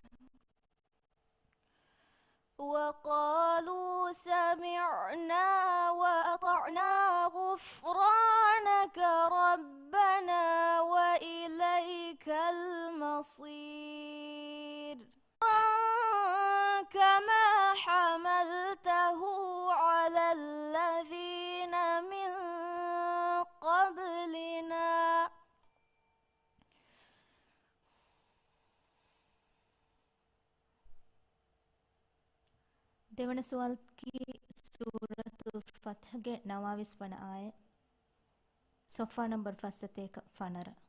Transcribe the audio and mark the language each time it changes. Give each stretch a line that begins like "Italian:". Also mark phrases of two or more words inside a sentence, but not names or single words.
Arabic: وقالوا سمعنا وأطعنا غفرانك ربنا وإليك المصير. كما حملته على الذين من قبلنا
Sinhala: දෙවන සුවල් කී සූරතුල් ෆත්හ්ගේ 29 වන ආය සොෆා නම්බර් 51 ෆනර.